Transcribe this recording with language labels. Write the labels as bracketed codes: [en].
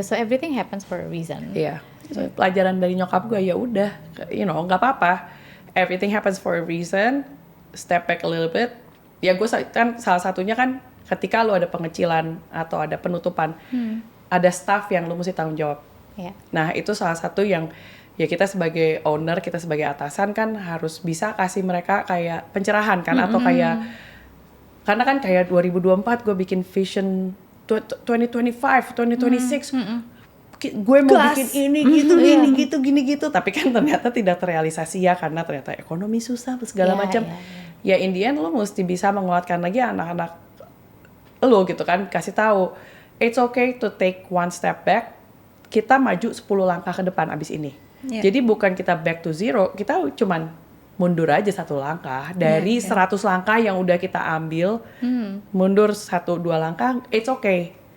[en] So everything happens for a reason. [id] Iya. So, pelajaran dari nyokap gue ya udah, nggak apa-apa. [en] Everything happens for a reason. Step back a little bit. [id] Ya gue kan salah satunya kan ketika lu ada pengecilan atau ada penutupan, ada staff yang lu mesti tanggung jawab. Iya. Nah itu salah satu yang ya kita sebagai owner, kita sebagai atasan kan harus bisa kasih mereka kayak pencerahan kan, atau kayak karena kan kayak 2024 gue bikin vision 2025, 2026. Gue mau Gas. bikin ini gitu, gini gitu, tapi kan ternyata tidak terrealisasi ya karena ternyata ekonomi susah segala macam. iya, Ya [en] in the end [id] lo mesti bisa menguatkan lagi anak-anak lo gitu kan, kasih tahu [en] it's okay to take one step back. [id] Kita maju 10 langkah ke depan abis ini. [en] Yeah. [id] Jadi bukan kita [en] back to zero, [id] kita cuman mundur aja 1 langkah dari 100 langkah yang udah kita ambil. Mundur 1-2 langkah, [en] it's okay.